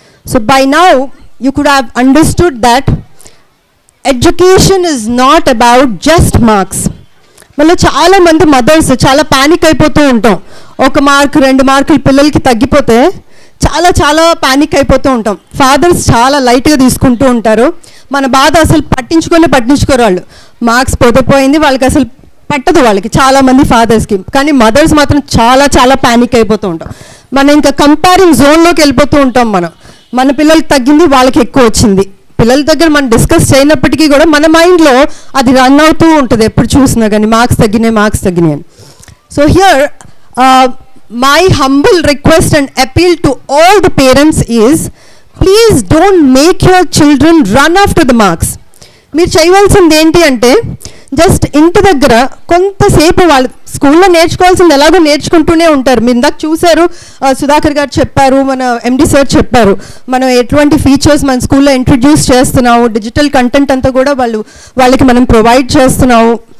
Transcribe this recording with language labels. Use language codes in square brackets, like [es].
[en] So by now you could have understood that education is not about just marks. [te] మళ్ళీ చాలా మంది mothers చాలా panic అయిపోతూ ఉంటాం. ఒక మార్క్ 2 మార్కులు పిల్లలకి తగ్గిపోతే చాలా పానిక్ అయిపోతూ ఉంటాం. ఫాదర్స్ చాలా లైట్గా తీసుకుంటూ ఉంటారు. మన బాధ అసలు పట్టించుకోరు వాళ్ళు. మార్క్స్ పోయింది, వాళ్ళకి అసలు పట్టదు వాళ్ళకి, చాలామంది ఫాదర్స్కి. కానీ మదర్స్ మాత్రం చాలా పానిక్ అయిపోతూ ఉంటాం. మనం ఇంకా కంపేరింగ్ జోన్లోకి వెళ్ళిపోతూ ఉంటాం. మన పిల్లలకి తగ్గింది, వాళ్ళకి ఎక్కువ వచ్చింది. పిల్లల దగ్గర మనం డిస్కస్ చేయనప్పటికీ కూడా మన మైండ్లో అది రన్ అవుతూ ఉంటుంది ఎప్పుడు చూసినా కానీ, మార్క్స్ తగ్గినాయి అని. [en] So here my humble request and appeal to all the parents is, please don't make your children run after the marks. [te] మీరు చేయవలసింది ఏంటి అంటే, జస్ట్ ఇంటి దగ్గర కొంతసేపు వాళ్ళు స్కూల్లో నేర్చుకోవాల్సింది ఎలాగో నేర్చుకుంటూనే ఉంటారు. మీరు ఇందాక చూశారు, సుధాకర్ గారు చెప్పారు, మన ఎండి సార్ చెప్పారు, మనం ఎటువంటి ఫీచర్స్ మన స్కూల్లో ఇంట్రడ్యూస్ చేస్తున్నాము, డిజిటల్ కంటెంట్ అంతా కూడా వాళ్ళకి మనం ప్రొవైడ్ చేస్తున్నాము.